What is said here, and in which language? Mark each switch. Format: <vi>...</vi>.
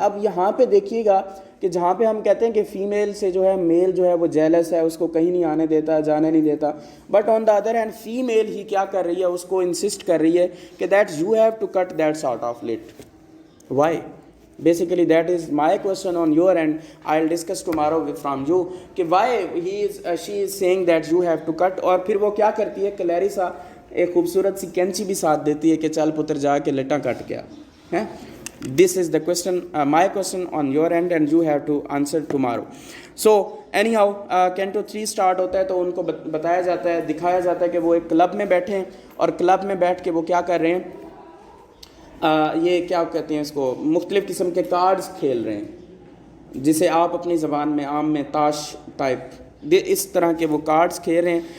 <ur>اب یہاں پہ دیکھیے گا کہ جہاں پہ ہم کہتے ہیں کہ فیمیل سے جو ہے میل جو ہے وہ جیلس ہے, اس کو کہیں نہیں آنے دیتا, جانے نہیں دیتا,</ur> <en>but on the other hand</en> <ur>female ہی کیا کر رہی ہے, اس کو انسسٹ کر رہی ہے کہ</ur> <en>That you have to cut that sort of lot. Why? Basically that is my question on your end. I'll discuss tomorrow from you</en> <ur>کہ</ur> <en>why she is saying that you have to cut.</en> <ur>اور پھر وہ کیا کرتی ہے کلیرسا, ایک خوبصورت سی کینچی بھی ساتھ دیتی ہے کہ</ur> <pa>چل پتر جا کے لٹاں کٹ گیا ہے.</pa> <en>This is the question, my question on your end and you have to answer tomorrow. So anyhow</en> <ur>Canto 3 start ہوتا ہے تو ان کو بتایا جاتا ہے, دکھایا جاتا ہے کہ وہ ایک کلب میں بیٹھے ہیں اور کلب میں بیٹھ کے وہ کیا کر رہے ہیں, یہ کیا کہتے ہیں اس کو, مختلف قسم کے کارڈز کھیل رہے ہیں جسے آپ اپنی زبان میں عام میں تاش ٹائپ اس طرح کے وہ کارڈز کھیل رہے ہیں.</ur>